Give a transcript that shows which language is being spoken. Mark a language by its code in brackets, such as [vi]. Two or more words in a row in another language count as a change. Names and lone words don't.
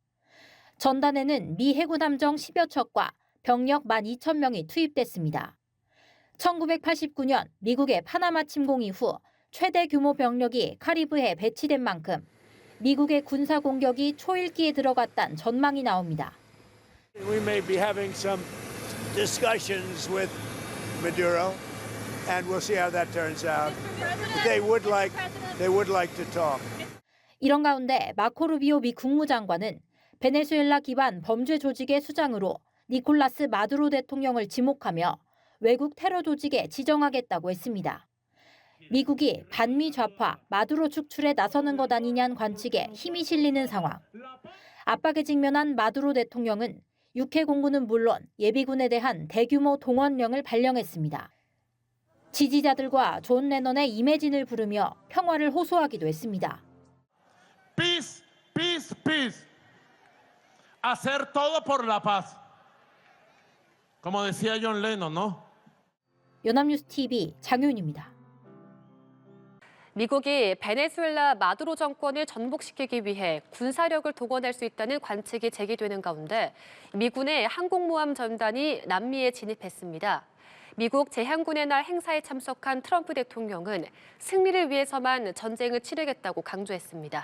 [ko] 전단에는 미 해군 함정 10여 척과 병력 12,000명이 투입됐습니다. 1989년 미국의 파나마 침공 이후 최대 규모 병력이 카리브해에 배치된 만큼 미국의 군사 공격이 초읽기에 들어갔다는 전망이 나옵니다. [en] We may be having some discussions with Maduro, and we'll see how that turns out. They would like to talk. [ko] 이런 가운데 마코 루비오 미 국무장관은 베네수엘라 기반 범죄 조직의 수장으로 니콜라스 마두로 대통령을 지목하며 외국 테러 조직에 지정하겠다고 했습니다. 미국이 반미 좌파 마두로 축출에 나서는 것 아니냐는 관측에 힘이 실리는 상황. 압박에 직면한 마두로 대통령은 육해 공군은 물론 예비군에 대한 대규모 동원령을 발령했습니다. 지지자들과 존 레넌의 이매진을 부르며 평화를 호소하기도 했습니다. [en] Peace, peace, peace. [es] Hacer todo por la paz. Como decía John Lennon, ¿no? [ko] 연합뉴스 TV 장윤입니다. 미국이 베네수엘라 마두로 정권을 전복시키기 위해 군사력을 동원할 수 있다는 관측이 제기되는 가운데 미군의 항공모함 전단이 남미에 진입했습니다. 미국 제향군의 날 행사에 참석한 트럼프 대통령은 승리를 위해서만 전쟁을 치르겠다고 강조했습니다.